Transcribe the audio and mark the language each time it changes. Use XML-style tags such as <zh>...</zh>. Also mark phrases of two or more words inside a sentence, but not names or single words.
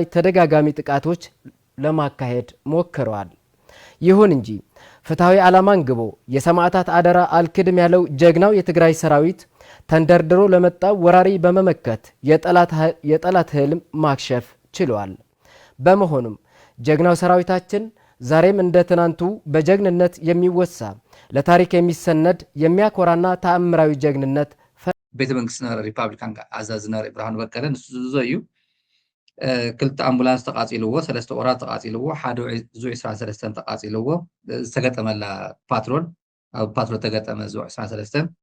<am>ተደጋጋሚ ጥቃቶች ለማካሄድ ሞክረዋል። ይሁን እንጂ ፍትሃዊ ዓላማን ግቦ የሰማዕታት አደራ አልክድም ያለው ጀግናው የትግራይ ሰራዊት ተንደርድሮ ለመጣው ወራሪ በመመከት የጠላት ህልም ማክሸፍ ችሏል። በመሆኑም ጀግናው ሰራዊታችን ዛሬም እንደ ትናንቱ በጀግንነት የሚወሳ ለታሪክ የሚሰነድ የሚያኮራና ተአምራዊ ጀግንነት</am> <ti>ቤተ መንግስት ሪፐብሊካን አዛዝ ብርሃኑ በቀለ ንሱ ዘዩ ክልተ አምቡላንስ ተቃጺልዎ ሰለስተ ኦራት ተቃጺልዎ ሓደ ዙ 23 ተቃጺልዎ ዝተገጠመላ ፓትሮል ኣብ ፓትሮል ተገጠመ ዙ 23</ti>